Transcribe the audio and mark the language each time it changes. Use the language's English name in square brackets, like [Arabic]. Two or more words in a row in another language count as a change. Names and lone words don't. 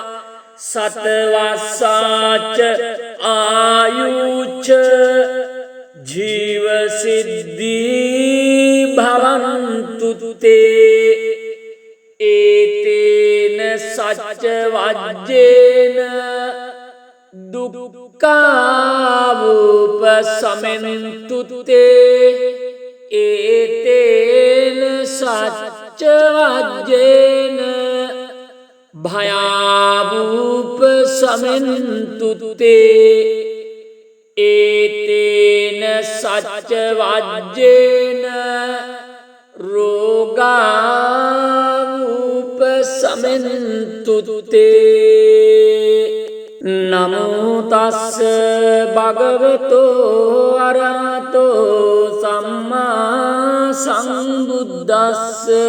[Pali] සතවස්සාච ආයුච්ච ජීව සිද්ධී භවන්තු තේ ඒතේන සච්ච වජ්ජේන දුක්ඛාවුපසමෙන්තු තේ ඒතේන සච්ච වජ්ජේන භයාවුපසමෙන්තු තේ ඒතේන සච්ච වජ්ජේන රෝගාවුපසමෙන්තු තේ නමෝ තස්ස භගවතෝ අරහතෝ සම්මා සම්බුද්දස්ස